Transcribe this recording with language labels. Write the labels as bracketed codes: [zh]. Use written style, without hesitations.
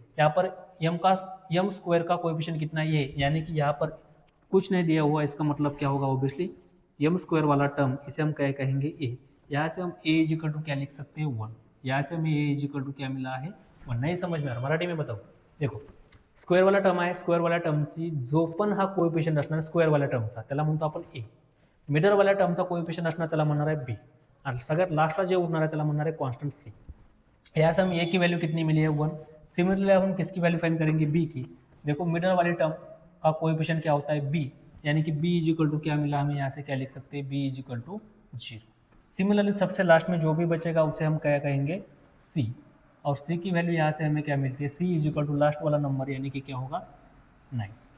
[hi] यहाँ पर M square का कोएफिशिएंट कितना है, ये, यानी कि यहाँ पर कुछ नहीं दिया हुआ, इसका मतलब क्या होगा, ऑब्वियसली एम स्क्वायर वाला टर्म इसे हम क्या कहेंगे, ए। यहाँ से हम ए = क्या लिख सकते हैं, 1। यहाँ से हमें ए = क्या मिला है, 1। नहीं समझ में आ रहा, मराठी में बताओ। [mr] देखो स्क्वेअर वाला टर्म आहे, स्क्वेअर वाल्या टर्मची जो पण हा कोएफिशिएंट असणार स्क्वेअर वाल्या टर्मचा त्याला म्हणतो आपण ए, मिडल वाल्या टर्मचा कोएफिशिएंट असणार त्याला म्हणणार आहे बी, आणि सगळ्यात लास्टला जे उरणार आहे त्याला म्हणणार आहे कॉन्स्टंट सी। [hi] यहाँ से हम ए की वैल्यू कितनी मिली है, 1। सिमिलरली हम किसकी वैल्यू फाइंड करेंगे, बी की। देखो मिडल वाली टर्म का कोएफिशिएंट क्या होता है, बी, यानी कि बी = क्या मिला हमें, यहाँ से क्या लिख सकते हैं, बी = 0। सिमिलरली सबसे लास्ट में जो भी बचेगा उसे हम क्या कहेंगे, सी, और सी की वैल्यू यहाँ से हमें क्या मिलती है, सी = लास्ट वाला नंबर यानी कि क्या होगा, 9।